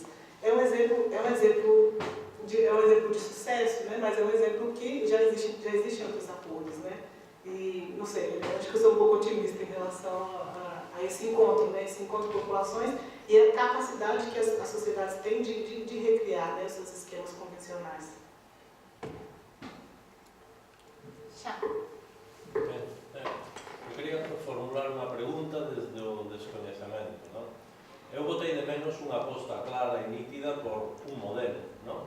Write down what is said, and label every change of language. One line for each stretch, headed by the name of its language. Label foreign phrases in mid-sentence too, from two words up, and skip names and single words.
Portuguese: É um exemplo de sucesso, né? Mas é um exemplo que já existe em outros acordos, né? E, não sei, eu acho que eu sou um pouco otimista em relação a esse encontro, né? Esse encontro de populações e a capacidade que as sociedades têm de recriar, né, os seus esquemas convencionais.
Galician: Eu quería formular unha pregunta desde o descoñecemento, non? Eu botei de menos unha aposta clara e nítida por un modelo, non?